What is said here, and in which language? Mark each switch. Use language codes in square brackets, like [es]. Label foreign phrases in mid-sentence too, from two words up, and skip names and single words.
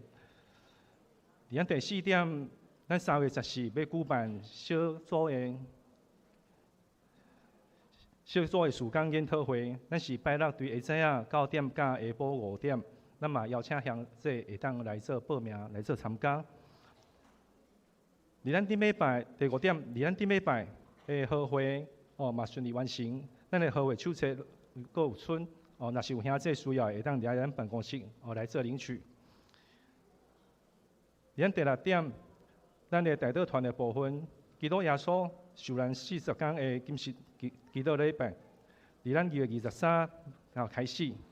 [nan] 而咱第4点，咱3月14要举办小组的时间研讨会，咱是拜六对下晡9点到下晡5点，那么邀请兄弟会当来做报名来做参加。而咱顶礼拜第5点，而咱顶礼拜的好会。嘛顺利完成，咱的好会手册阁有剩，若是有兄弟需要，会当来咱办公室来做领取。咱第6点，咱的代祷团的部分，基督耶稣受难40天的禁食基督礼拜，伫咱2月23开始。